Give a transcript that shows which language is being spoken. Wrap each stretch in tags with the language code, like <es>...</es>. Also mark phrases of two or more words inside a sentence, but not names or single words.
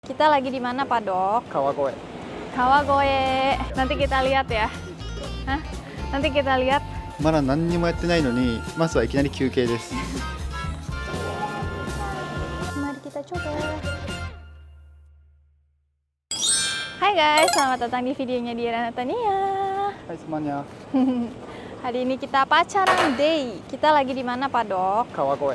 <id>Kita lagi di mana, Pak Dok? Kawagoe. Kawagoe. Nanti kita lihat ya. Hah? Nanti kita lihat.</id> <ja>まだ何にもやってないのに、まずはいきなり休憩です。</ja> <id>Mari kita coba. Hai guys, selamat datang di videonya Diara Natania. Hai semuanya. Hari ini kita pacaran day. Kita lagi di mana, Pak Dok? Kawagoe.</id>